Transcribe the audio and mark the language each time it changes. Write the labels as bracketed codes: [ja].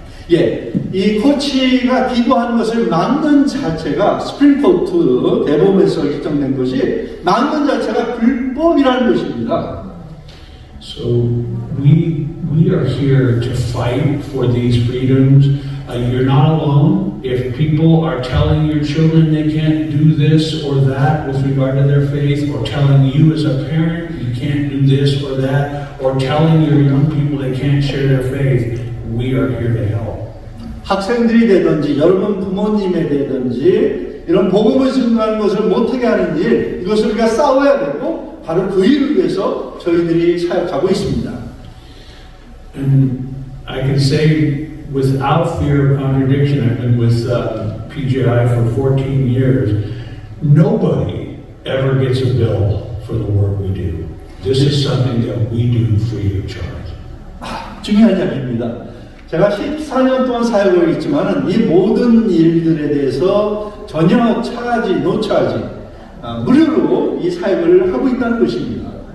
[ko] 예, 이 코치가 기도하는 것을 막는 자체가 스프링 코트 대법원에서 결정된 것이 막는 자체가 불법이라는 것입니다. [en] So we are here to fight for these freedoms. You're not alone. If people are telling your children they can't do this or that with regard to their faith, or telling you as a parent you can't do this or that, or telling your young people they can't share their faith, we are here to help. [ko] 학생들이 되든지 여러분 부모님에 되든지 이런 복음을 증거하는 것을 못하게 하는 일, 이것을 우리가 싸워야 되고 바로 그 일을 위해서 저희들이 사역하고 있습니다. [en] And I can say without fear of contradiction, I've been with PJI for 14 years, nobody ever gets a bill for the work we do. This is something that we do free of charge. [ko] 중요한 이야기입니다. 제가 14년 동안 사역을 했지만 이 모든 일들에 대해서 전혀 차지, 노차지, 무료로 이 사역을 하고 있다는 것입니다.